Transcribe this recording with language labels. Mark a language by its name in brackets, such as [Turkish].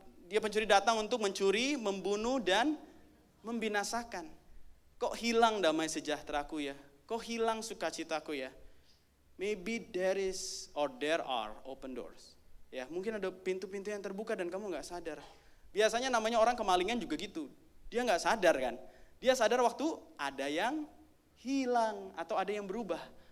[Indonesian] Dia pencuri datang untuk mencuri, membunuh, dan membinasakan. Kok hilang damai sejahteraku ya? Kok hilang sukacitaku ya? [English] Maybe there are open doors. [Indonesian] Ya, mungkin ada pintu-pintu yang terbuka dan kamu gak sadar. Biasanya namanya orang kemalingan juga gitu. Dia gak sadar kan? Dia sadar waktu ada yang hilang atau ada yang berubah.